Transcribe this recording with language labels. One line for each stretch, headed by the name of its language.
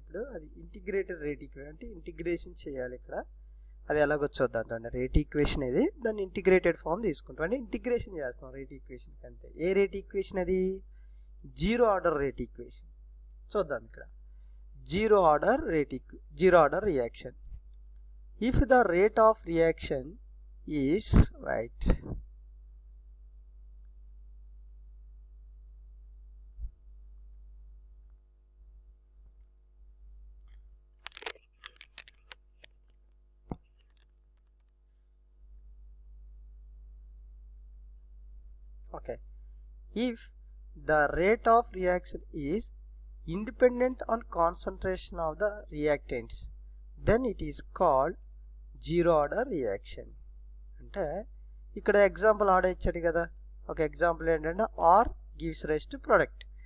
Telugu: ఇప్పుడు అది integrated rate equation అంటే ఇంటిగ్రేషన్ చేయాలి. ఇక్కడ అది ఎలాగో చూద్దాం. అంటే రేట్ ఈక్వేషన్ ఇది, దాన్ని ఇంటిగ్రేటెడ్ ఫామ్ తీసుకుంటాం, అంటే ఇంటిగ్రేషన్ చేస్తాం రేట్ ఈక్వేషన్కి అంతే. ఏ రేట్ ఈక్వేషన్ అది? Zero order rate equation. చూద్దాం ఇక్కడ.
English: zero order reaction. If the rate of reaction is right, okay, if the rate of reaction is independent on concentration of the reactants, then it is called zero order reaction.
Telugu: అంటే ఇక్కడ example ఆడ ఇచ్చాడు కదా, ఒక example ఏంటంటే
English: Or gives rice to product.